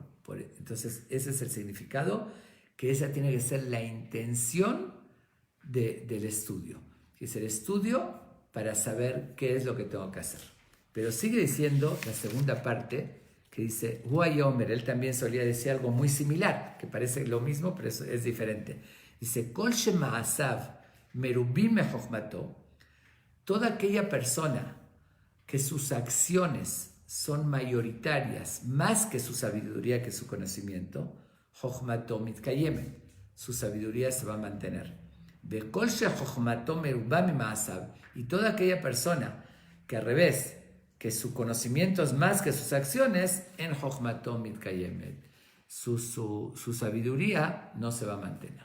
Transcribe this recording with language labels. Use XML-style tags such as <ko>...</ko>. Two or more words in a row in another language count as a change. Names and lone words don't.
<es>Entonces, ese es el significado, que esa tiene que ser la intención del estudio. Es el estudio para saber qué es lo que tengo que hacer. Pero sigue diciendo la segunda parte, que dice,</es> <he>הוא אומר,</he> <es>él también solía decir algo muy similar, que parece lo mismo, pero es diferente. Dice,</es> <he>כל שמעשיו מרובים מחכמתו,</he> <es>toda aquella persona que sus acciones son mayoritarias, más que su sabiduría, que su conocimiento,</es> <he>חכמתו מתקיימת,</he> <es>su sabiduría se va a mantener. Y toda aquella persona que al revés, que su conocimiento es más que sus acciones,</es> <he>אין חכמתו מתקיימת,</he> <es>su sabiduría no se va a mantener.</es>